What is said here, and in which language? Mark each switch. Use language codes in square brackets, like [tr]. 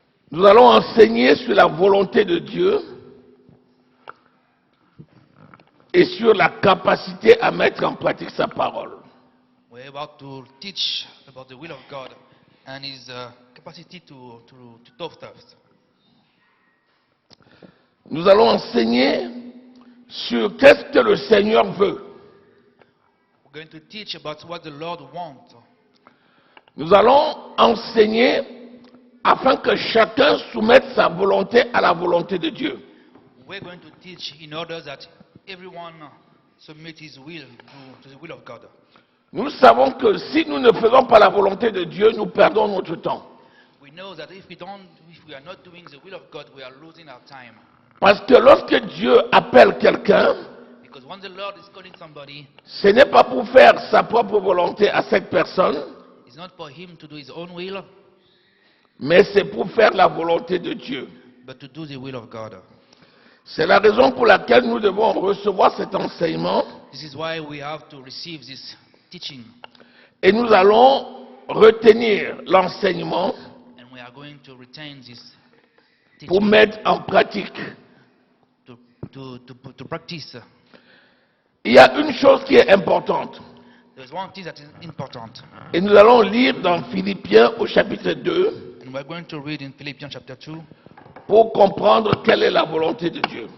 [fr] Nous allons enseigner sur la volonté de Dieu et sur la capacité à mettre en pratique sa parole. [en] We're about to teach about the will of God and His capacity to do stuff. [fr] Nous allons enseigner sur qu'est-ce que le Seigneur veut. [en] We're going to teach about what the Lord wants. [fr] Nous allons enseigner afin que chacun soumette sa volonté à la volonté de Dieu. [en] We're going to teach in order that everyone submit his will to the will of God. [fr] Nous savons que si nous ne faisons pas la volonté de Dieu, nous perdons notre temps. [en] We know that if we are not doing the will of God, we are losing our time. [fr] Parce que lorsque Dieu appelle quelqu'un, [en] Because when the Lord is calling somebody, [fr] ce n'est pas pour faire sa propre volonté à cette personne, [en] it's not for him to do his own will, [fr] mais c'est pour faire la volonté de Dieu. [en] but to do the will of God. [fr] C'est la raison pour laquelle nous devons recevoir cet enseignement [en] This is why we have to receive this teaching, [fr] et nous allons retenir l'enseignement [en] and we are going to retain this [fr] pour [en] teaching [fr] mettre en pratique. [en] to practice. [fr] Il y a une chose qui est importante [en] There's one thing that is important, [fr] et nous allons lire dans Philippiens au chapitre 2 [en] and we're going to read in Philippians chapter 2 [fr] pour comprendre quelle est la volonté de Dieu.